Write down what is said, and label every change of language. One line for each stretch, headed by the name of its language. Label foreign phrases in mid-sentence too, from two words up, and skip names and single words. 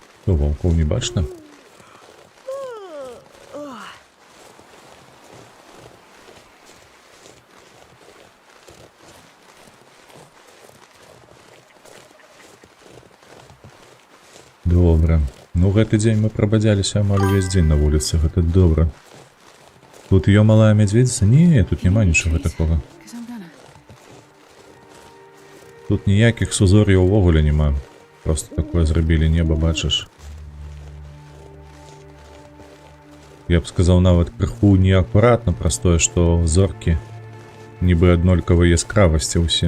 Belarusian: Што, ваўкоў не бачна? Добра. Ну, гэты дзень мы прабадзяліся амаль увесь дзень на вуліцы, гэта добра. Тут её малая мядзведзіца? Не, тут няма нічога такога.
English: 'Cause I'm gonna.
Belarusian: Тут ніякіх сузор'яў увогуле няма. Просто такое зрабілі неба, бачыш. Я б сказаў, нават крыху неакуратна праз тое, што зоркі нібы аднолькавай яскравасці ўсе.